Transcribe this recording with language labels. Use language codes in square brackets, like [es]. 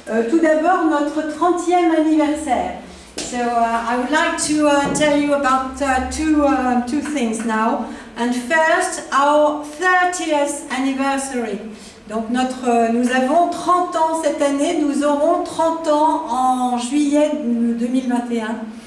[fr] Tout d'abord, notre 30e anniversaire. [en] So I would like to tell you about two things now. And first, our 30th anniversary. [fr] Donc nous avons 30 ans cette année, nous aurons 30 ans en juillet 2021.